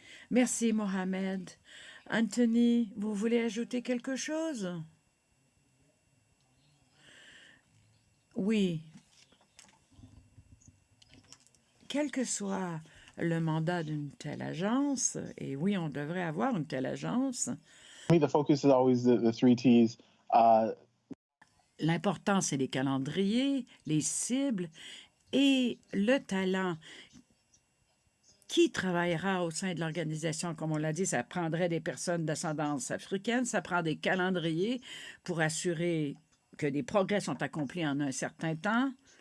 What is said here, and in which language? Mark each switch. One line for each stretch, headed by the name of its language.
French: Merci, Mohamed. Anthony, vous voulez ajouter quelque chose? Oui. Quel que soit le mandat d'une telle agence, et oui, on devrait avoir une telle agence.
English: The focus is always the 3 T's.
French: L'important, c'est les calendriers, les cibles et le talent. Qui travaillera au sein de l'organisation? Comme on l'a dit, ça prendrait des personnes d'ascendance africaine, ça prend des calendriers pour assurer que des progrès sont accomplis en un certain temps.